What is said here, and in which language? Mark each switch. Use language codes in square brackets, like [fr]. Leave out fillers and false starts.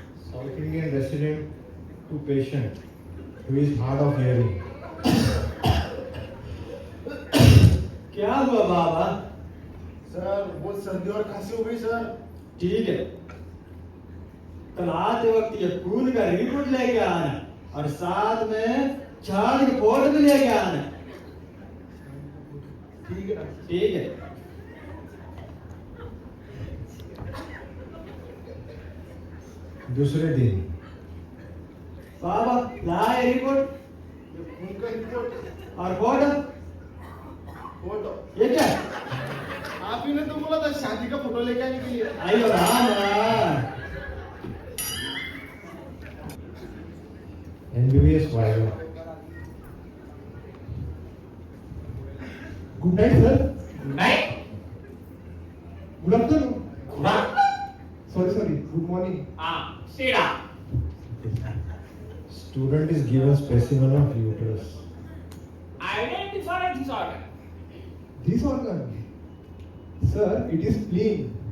[en] South Indian resident to patient who is hard of hearing. [hi] क्या हुआ बाबा? Sir, बहुत सर्दी और खांसी हो गई सर. ठीक है, कल आते वक्त ये खून का रिपोर्ट लेके आना और साथ में छाल की बोतल भी लेके आना. ठीक है. ठीक है. दूसरे दिन बाबा ला ये रिपोर्ट उनका रिपोर्ट और फोटो फोटो ये क्या आप ही ने तो बोला था शादी का फोटो लेके आने के लिए आइयो Ram [en] MBBS viva. Good night sir [hi] नाही [en] Good afternoon खुरा sorry good morning हा शिडा Student is given specimen of uterus. identify disorder. This organ sir it is spleen.